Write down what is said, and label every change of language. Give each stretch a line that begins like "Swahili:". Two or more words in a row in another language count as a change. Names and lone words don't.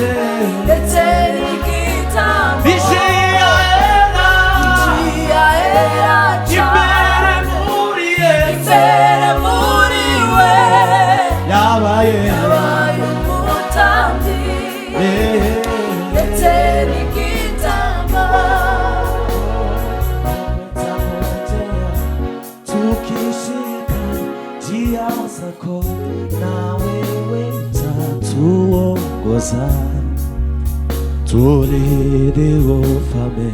Kinyarwanda: ndetse n'igitambo. Yahera imbere muri we imbere muri we yabaye yabaye umutambyi ndetse n'igitambo.
Swahili: tukishika njia zako na wewe utatuongoza tulinde ufalme.